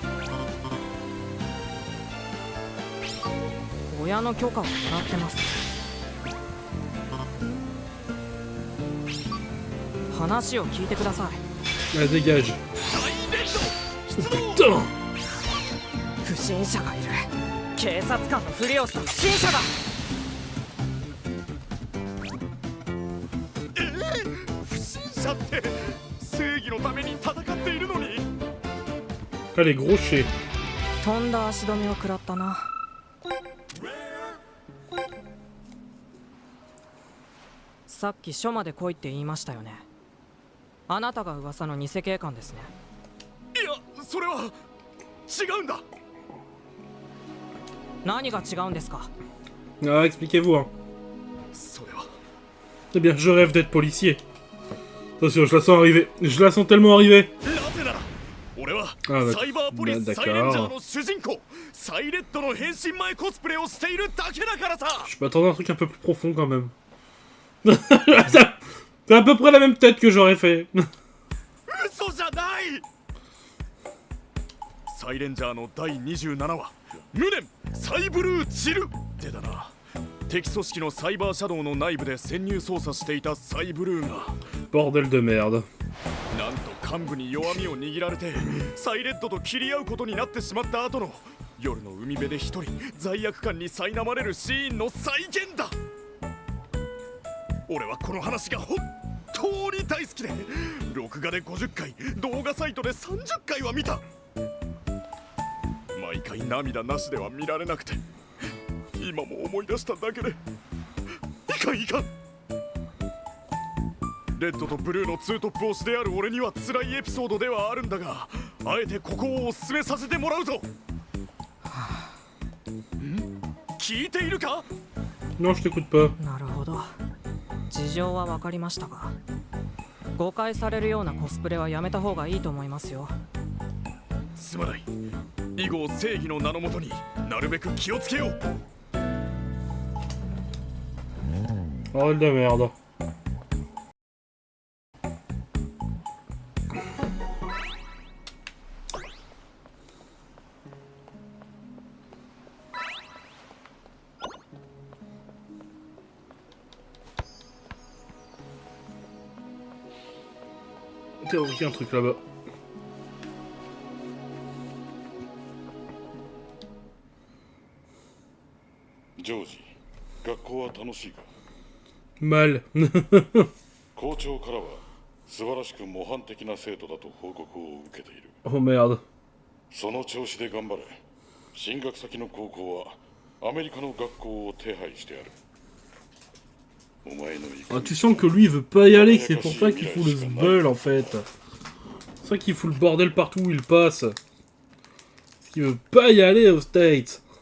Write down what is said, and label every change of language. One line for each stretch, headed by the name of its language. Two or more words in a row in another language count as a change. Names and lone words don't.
Japanese: 親の許可をもらってます。話を聞いてください。
French: Ah, dégage. Putain!
Japanese: 不審者がいる。警察官のふりをした不審者だ。不審者って正義のために戦っているのに。
French: Ah, les gros chais.
Japanese: とんだ足止めを食らったな。さっき署まで来いって言いましたよね。あなたが噂の偽警官ですね。いや、それは違うんだ。何が違うんですか。
French: Ah, expliquez-vous, hein.
Japanese: それは
French: Eh bien, je rêve d'être policier. Attention, je la sens arriver. Je la sens tellement arriver.
Japanese: なぜなら俺はあサイバーポリスだサイレンジャーの主人公サイレッドの変身前コスプレをしているだけだからさ。
French: Je m'attendais à un truc un peu plus profond quand même. C'est à peu près la même tête que j'aurais fait.
Japanese: 嘘じゃない。サイレンジャーの第27話無念サイブルーチルでだな。敵組織のサイバーシャドウの内部で潜入捜査していたサイブルーが
French: Bordel de merde.
Japanese: なんと幹部に弱みを握られてサイレッドと切り合うことになってしまった後の夜の海辺で一人罪悪感に苛まれるシーンの再現だ。俺はこの話が本当に大好きで録画で50回動画サイトで30回は見た。毎回涙なしでは見られなくて今も思い出しただけでいかんいかん。レッドとブルーのツートップ推しである俺には辛いエピソードではあるんだがあえてここをおすすめさせてもらうぞ。聞いているか。
French: Non, je t'écoute pas.
Japanese: なるほど。事情は分かりましたが、誤解されるようなコスプレはやめた方がいいと思いますよ。すまない。以後正義の名のもとになるべく気をつけよう。
French: Bordel de merde. Théorique un truc là-bas.
Japanese: George, 学校は楽しいか。
French: Mal.
Japanese: 校長からは素晴らしく模範的な生徒だと報告を受けている。
French: Oh merde.
Japanese: その調子で頑張れ。進学先の高校はアメリカの学校を手配してある。
French: Ah, tu sens que lui il veut pas y aller, que c'est pour ça qu'il fout le zbeul en fait. C'est ça qu'il fout le bordel partout où il passe. Parce qu'il veut pas y aller aux States.